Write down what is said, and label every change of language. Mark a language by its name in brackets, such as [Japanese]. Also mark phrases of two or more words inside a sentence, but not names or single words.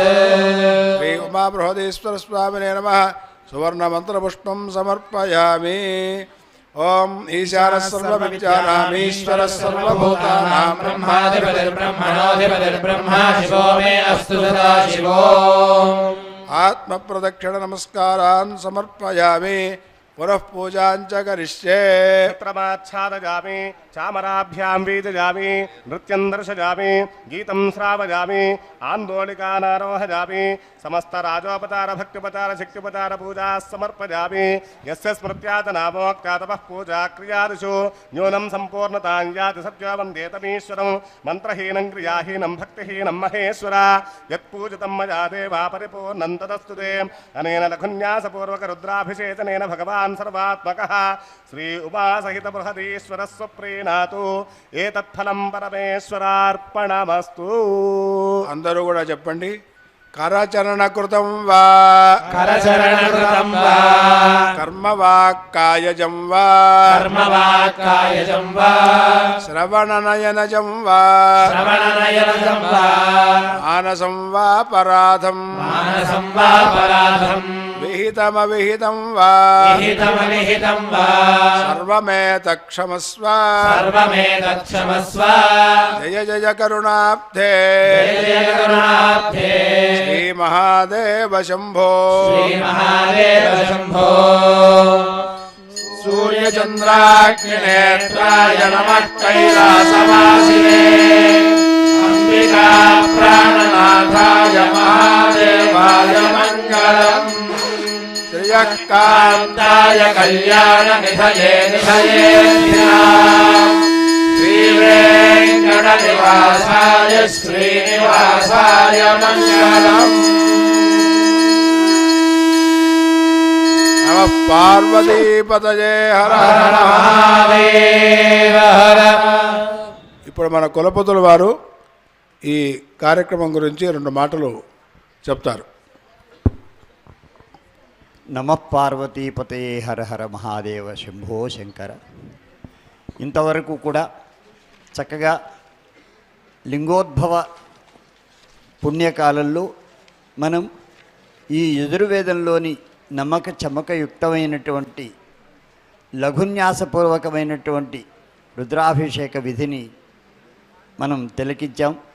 [Sanskrit] శ్రీ ఉమాబృహదీశ్వర స్వామి నమః సువర్ణమంత్రపుష్పం సమర్పయామి ఓం ఈశానः సర్వవిద్యానామీశ్వరः సర్వభూతానాం బ్రహ్మాధిపతిర్బ్రహ్మణోధిపతిర్బ్రహ్మ శివో మే అస్తు సదా శివో ఆత్మప్రదక్షిణ నమస్కారాన్ సమర్పయామి पुनः पूजाञ्च करिष्ये। चित्रमाच्छादयामि चामराभ्यां वीजयामि नृत्यं दर्शयामि गीतं श्रावयामि आन्दोलिकानारोहयामि समस्तराजोपचार भक्त्युपचार शक्त्युपचार पूजा समर्पयामि। यस्य स्मृत्यात नामोक्त्यातपः पूजा क्रियादिषु न्यूनं सम्पूर्णतां याति सत्यो वन्देतमीश्वरं मन्त्रहीनं क्रियाहीनं भक्तिहीनं महेश्वर यत्पूजितं मया देवा परिपूर्णं तदस्तु ते। अनेन लघुन्यासपूर्वक रुद्राभिषेचनेन भगवान् सर्वात्मकः श्री उमासहित बृहदीश्वरः स्वप्रीणातु एतत्फलं परमेश्वरार्पणमस्तु। [Telugu] అందరూ కూడా చెప్పండి. [Sanskrit] కరచరణ కృతం వా करचरणकृतं वा కర్మ వాక్కాయజం వా कर्मवाक्कायजं वा శ్రవణనయనజం వా श्रवणनयनजं वा మానసం వా పరాధం मानसं वा पराधं విహితమవిహితం వా विहितमविहितं वा సర్వమేతక్షమస్వ सर्वमेतत्क्षमस्व జయ జయ కరుణాబ్ధే जय जय करुणाब्धे శ్రీ మహాదేవ శంభో श्रीमहादेव शम्भो సూర్యచంద్రాగ్నినేత్రాయ నమః कैलासवासिने अम्बिका प्राणनाथाय महादेवाय मङ्गलम् శ్రియకాంతాయ कान्ताय कल्याणनिधये निधये श्रीवेङ्कटनिवासाय श्रीनिवासाय मङ्गलम् నమః పార్వతీపతయే హర హర हर महादेव हर [Telugu] ఇప్పుడు మన కులపతుల వారు ఈ కార్యక్రమం గురించి 2 మాటలు చెప్తారు. [Sanskrit] నమః పార్వతీపతే హర హర మహాదేవ శంభో శంకర. [Telugu] ఇంతవరకు కూడా చక్కగా లింగోద్భవ పుణ్యకాలంలో మనం ఈ యజుర్వేదంలోని నమ్మక చమకయుక్తమైనటువంటి లఘున్యాసపూర్వకమైనటువంటి రుద్రాభిషేక విధిని మనం తిలకించాం.